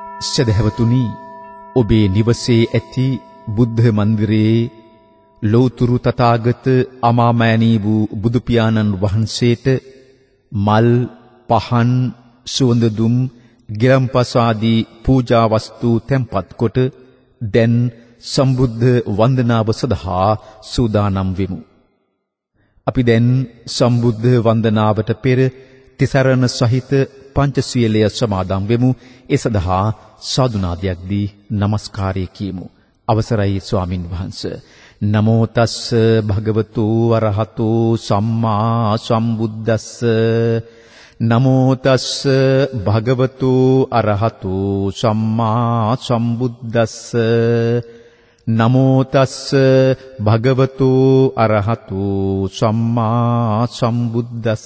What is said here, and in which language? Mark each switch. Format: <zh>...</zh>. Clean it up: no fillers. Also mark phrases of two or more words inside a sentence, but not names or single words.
<si>සදහැවතුනි, ඔබේ නිවසේ ඇති බුද්ධ මන්දිරයේ ලෝතුරු තථාගත අමාමෑණී වූ බුදු පියාණන් වහන්සේට මල්, පහන්, සුවඳ දුම්, ගිලම්පස ආදී පූජා වස්තු තැන්පත් කොට දැන් සම්බුද්ධ වන්දනාව සඳහා සූදානම් වෙමු. අපි දැන් සම්බුද්ධ වන්දනාවට පෙර තිසරණ සහිත පංචශීලය සමාදන් වෙමු. ඒ සඳහා සාදුනාදයක් දී নমස්කාරය කියමු. අවසරයි ස්වාමින් වහන්සේ.</si> <pi>නමෝ තස්ස භගවතු අරහතෝ සම්මා සම්බුද්දස්ස. නමෝ තස්ස භගවතු අරහතෝ සම්මා සම්බුද්දස්ස. නමෝ තස්ස භගවතු අරහතෝ සම්මා සම්බුද්දස්ස.</pi>